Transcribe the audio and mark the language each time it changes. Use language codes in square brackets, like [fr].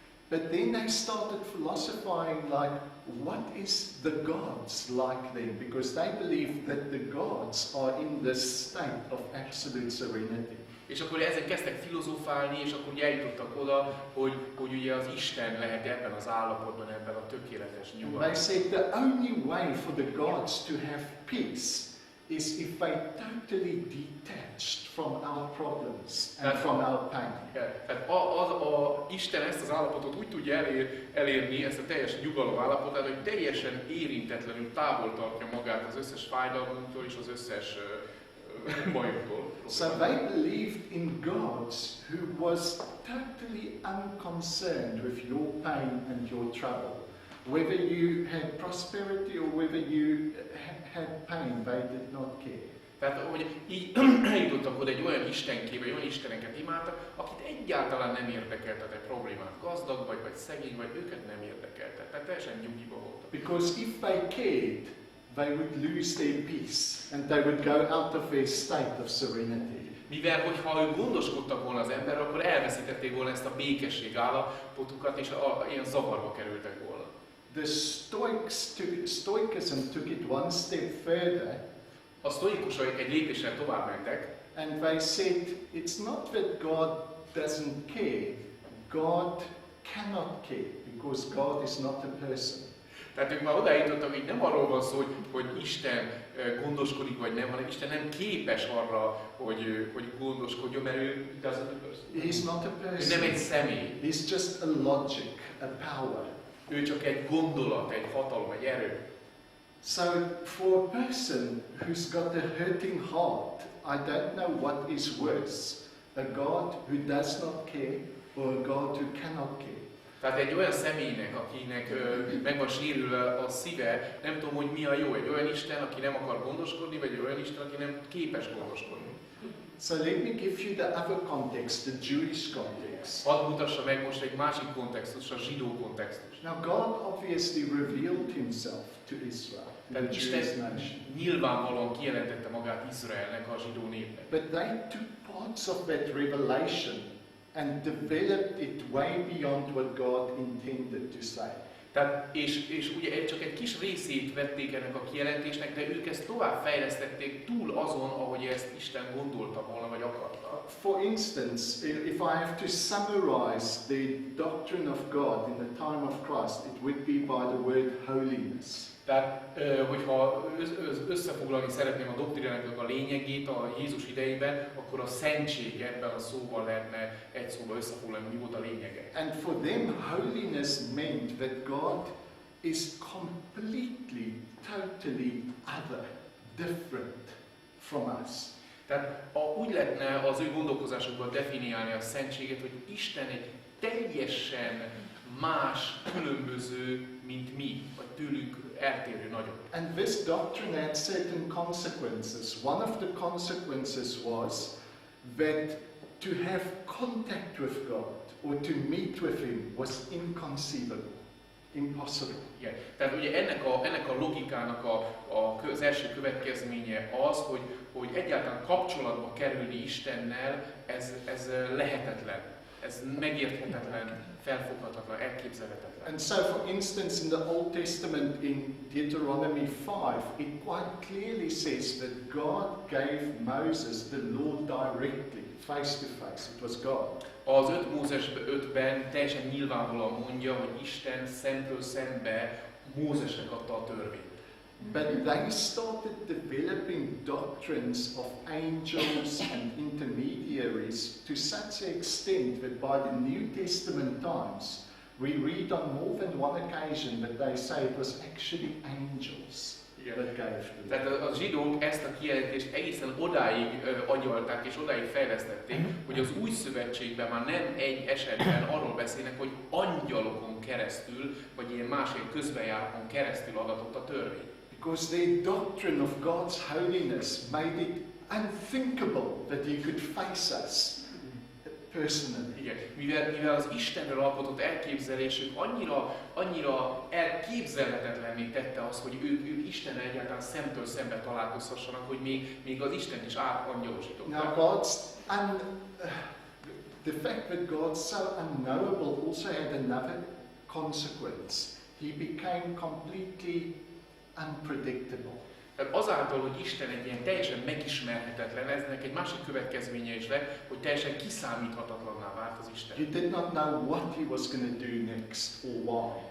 [en] But then they started philosophizing like, what is the gods like then? Because they believed that the gods are in this state of absolute serenity. [hu] És akkor ezek kezdtek filozofálni, és akkor eljutottak oda, hogy ugye az Isten lehet ebben az állapotban, ebben a tökéletes [en] They [hu] nyugalomban. [en] said the only way for the gods to have peace is if they totally detached from our problems and from our pain. [hu] Tehát Isten ezt az állapotot úgy tudja elérni, ezt a teljes nyugalom állapotát, hogy teljesen érintetlenül távol tartja magát az összes fájdalmunktól és az összes bajuktól. [en] So they believed in gods who was totally unconcerned with your pain and your trouble. Whether you had prosperity or whether you had pain, they did not care. [hu] Tehát, hogy így eljutottak oda egy olyan istenképbe, egy olyan isteneket imádtak, akit egyáltalán nem érdekelte a te problémát. Gazdag vagy szegény vagy, őket nem érdekelte. Tehát teljesen nyugiba voltak. [en] Because if they cared, they would lose their peace and they would go out of their state of serenity. [hu] Mivel, hogyha ők gondoskodtak volna az emberről, akkor elveszítették volna ezt a békesség állapotukat, és ilyen zavarba kerültek volna. [en] The Stoicism took it one step further. [hu] A sztoikusok egy lépéssel tovább mentek, [en] And they said, it's not that God doesn't care, God cannot care, because God is not a person. [hu] tehát ők már odájutottak, hogy nem arról van szó, hogy Isten gondoskodik vagy nem, hanem Isten nem képes arra, hogy gondoskodjon, mert ő [en] He's not a [hu] ő [en] person. [hu] nem egy személy. [en] He's just a logic, a power. [hu] Ő csak egy gondolat, egy hatalom, egy erő. [en] So for a person who's got a hurting heart, I don't know what is worse, a God who does not care or a God who cannot care. [hu] Tehát egy olyan személynek, akinek meg van sérülve a szíve, nem tudom, hogy mi a jó. Egy olyan Isten, aki nem akar gondoskodni, vagy egy olyan Isten, aki nem képes gondoskodni. [en] So let me give you the other context, the Jewish context. [hu] Hadd mutassa meg most egy másik kontextus, a zsidó kontextus. [en] Now God obviously revealed himself to Israel, the [hu] Tehát [en] Jewish [hu] Isten [en] nation. [hu] nyilvánvalóan kijelentette magát Izraelnek, a zsidó népnek. [en] But they took parts of that revelation and developed it way beyond what God intended to say. [hu] Tehát, és ugye csak egy kis részét vették ennek a kijelentésnek, de ők ezt tovább fejlesztették túl azon, ahogy ezt Isten gondolta volna, vagy akarta. [en] For instance, if I have to summarize the doctrine of God in the time of Christ, it would be by the word holiness. [hu] Tehát, hogyha összefoglalni szeretném a doktrinának a lényegét a Jézus idejében, akkor a szentség ebben a szóban lehetne egy szóba összefoglalni, mi volt a lényege. [en] And for them, holiness meant that God is completely, totally other, different from us. [hu] Tehát úgy lehetne az ő gondolkozásukban definiálni a szentséget, hogy Isten egy teljesen más, különböző, mint mi, vagy tőlük eltérő nagyon. [en] And this doctrine had certain consequences. One of the consequences was that to have contact with God or to meet with Him was inconceivable, impossible. [hu] Igen. Tehát ugye ennek a logikának az első következménye az, hogy egyáltalán kapcsolatba kerülni Istennel, ez lehetetlen. Ez megérthetetlen, felfoghatatlan, elképzelhetetlen. [en] And so, for instance, in the Old Testament, in Deuteronomy 5, it quite clearly says that God gave Moses the law directly, face to face. It was God. [hu] Az 5 Mózes 5-ben teljesen nyilvánvalóan mondja, hogy Isten szemtől szembe Mózesnek adta a törvényt. [en] But they started developing doctrines of angels and intermediaries to such an extent that by the New Testament times, we read on more than one occasion that they say it was actually angels that gave them. [hu] Tehát a zsidók ezt a kijelentést egészen odáig agyalták és odáig fejlesztették, hogy az új szövetségben már nem egy esetben arról beszélnek, hogy angyalokon keresztül, vagy ilyen másik közbenjárókon keresztül adatott a törvény. [en] Because their doctrine of God's holiness made it unthinkable that He could face us personally. [hu] Igen, mivel az Istenről alkotott elképzelésük annyira elképzelhetetlenné tette azt, hogy ők Istennel egyáltalán szemtől szembe találkozhassanak, hogy még az Isten is átangyalosították. [en] Now the fact that God's so unknowable also had another consequence. He became completely unpredictable. [hu] Tehát azáltal, hogy Isten egy ilyen teljesen megismerhetetlen, eznek egy másik következménye is lett, hogy teljesen kiszámíthatatlanná vált az Isten. [en] You did not know what He was going to do next or why.